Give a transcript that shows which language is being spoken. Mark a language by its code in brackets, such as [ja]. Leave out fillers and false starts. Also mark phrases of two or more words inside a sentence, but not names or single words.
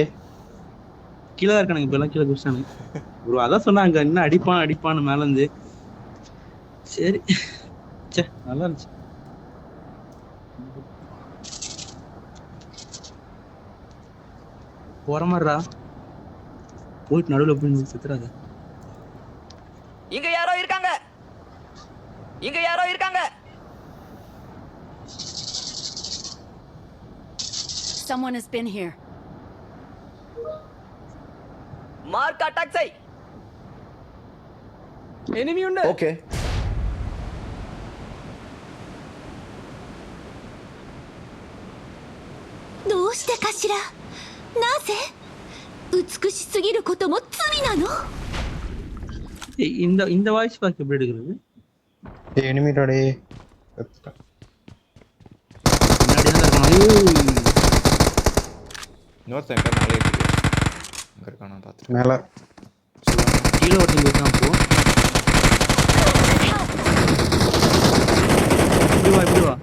[ta] கீழே தான் இருக்கானுங்க இப்ப எல்லாம் கீழே குடிச்சானுங்க ப்ரோ அதான் சொன்னாங்க இன்னும் அடிப்பான்னு மேல இருந்து சரி சே நல்லா இருந்துச்சு போற மாதிரிடா போயிட்டு நடுவில் போய் செத்துறாத இங்க யாரோ இருக்காங்க. [en] Someone has been here. mark attack [ta] செய். எனிமி உண்டு. [en] Okay. [ja] どうしてかしら。なぜ美しすぎることも罪なの。 [ta] இந்த [en] voice pack [ta] எப்படி எடுக்கிறது? எனிமிடா டே. முன்னாடி தான் இருக்கணும். இன்னொருத்தன் எங்க மேலே இருக்கு. அங்க இருக்கானா பாத்துட்டு. மேல கீழ ஒருத்தன் போறான் போ. இப்படி வா.